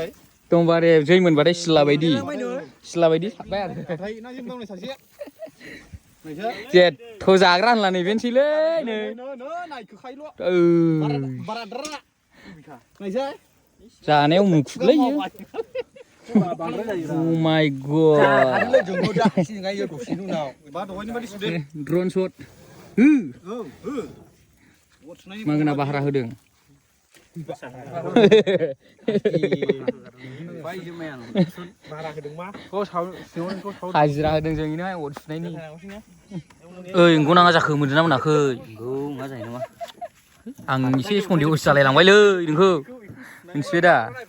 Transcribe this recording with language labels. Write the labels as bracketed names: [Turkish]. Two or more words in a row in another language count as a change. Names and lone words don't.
[Bodo] दंबा रे जै मोनबाथाय सिला बायदि साबबाय आरो हाथाय ना जेन दं सासे जेथ' जाग्रा होनला नैबेनोसैलै नै नायखोखायल' ओ बाराद्रा नायसाय जानायाव मुखुबलै इयो [English] Oh my god [Bodo] आरोलै जोंबो दा सिगायो दसेनि उनाव बा दहायनि बायदि सुदो [English] drone shot [Bodo] मागोना बाह्रा होदों हाजिरा होदों जों इनो अर सुनायनि ओइ नंगौ नाङा जाखो मोनदोंना मोनाखै नंगौ मा जायो नामा आं एसे सन्देह'सो जालायलांबायलै नोंखौ मिथिबाय दा